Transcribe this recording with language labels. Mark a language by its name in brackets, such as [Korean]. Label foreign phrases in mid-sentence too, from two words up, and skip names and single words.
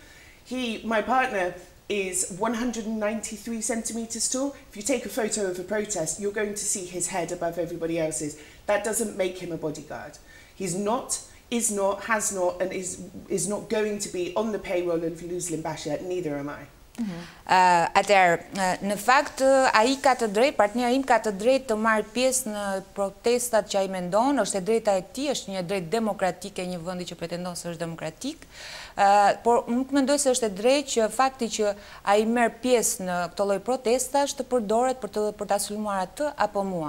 [English] My partner, is 193 centimeters tall. If you take a photo of a protest, you're going to see his head above everybody else's. That doesn't make him a bodyguard. He's not, is not, has not, and is not going to be on the payroll of Lulzim Basha. Neither am I. [Albanian] Atëherë, në fakt, ai ka të drejtë, partneri im ka të drejtë të marrë pjesë në protestat që ai mendon, është e drejta e tij, është një drejtë demokratike e një vendi që pretendon se është demokratik. Por nuk mendoj se është e drejtë që fakti që ai merr pjesë në këto lloj protestash të përdoret për ta sulmuar atë apo mua.